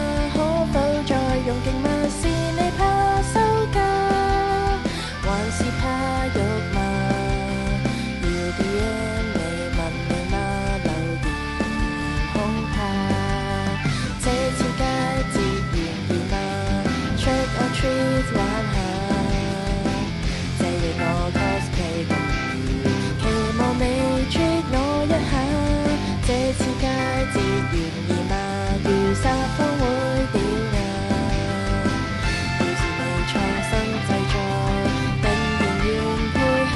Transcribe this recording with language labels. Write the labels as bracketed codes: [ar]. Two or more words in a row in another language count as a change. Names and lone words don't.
[yue] 可否再用勁嗎？是你怕收割，還是怕辱罵？要 DM 你問你嗎？留言恐怕這次佳節完了嗎 ？ [en] Trick or treat [yue] 玩下，這夜我 cosplay 咁熱，期望你 treat 我一下。這次佳節完了嗎？如撒謊會掉牙。要是你創新製作，定然願配合。